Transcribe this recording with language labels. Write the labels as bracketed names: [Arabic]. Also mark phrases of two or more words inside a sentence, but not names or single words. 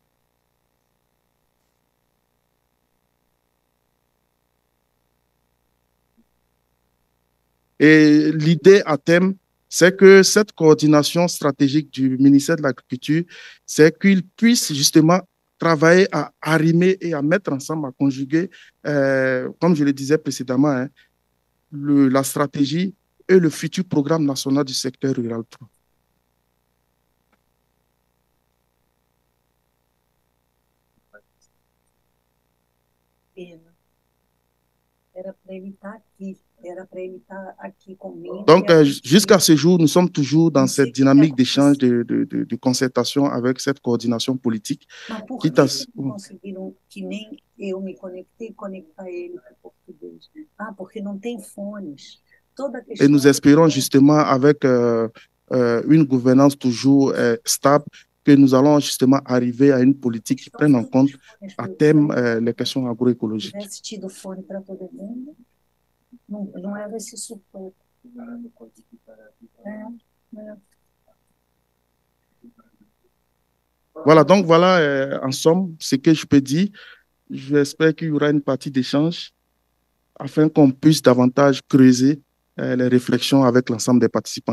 [French] Et l'idée à terme, c'est que cette coordination stratégique du ministère de l'Agriculture, c'est qu'il puisse justement travailler à arrimer et à mettre ensemble, à conjuguer, comme je le disais précédemment, hein, la stratégie et le futur programme national du secteur rural. [Portuguese] Pena. Era para ele estar aqui, era para ele estar aqui comigo. [French] Donc, jusqu'à ce jour, nous sommes toujours dans cette dynamique d'échange, de concertation avec cette coordination politique. [Portuguese] Mas por que não conseguiram, que nem eu me conectei, conectar ele para o português? Ah, porque não tem fones. Toda a questão. [French] Et nous espérons justement, avec une gouvernance toujours stable, que nous allons justement arriver à une politique qui prenne en compte à terme les questions agroécologiques. [Portuguese] Se tivesse tido fone para todo mundo, não era esse suporte. É, é. [French] Voilà, donc voilà, en somme, ce que je peux dire. J'espère qu'il y aura une partie d'échange afin qu'on puisse davantage creuser les réflexions avec l'ensemble des participants.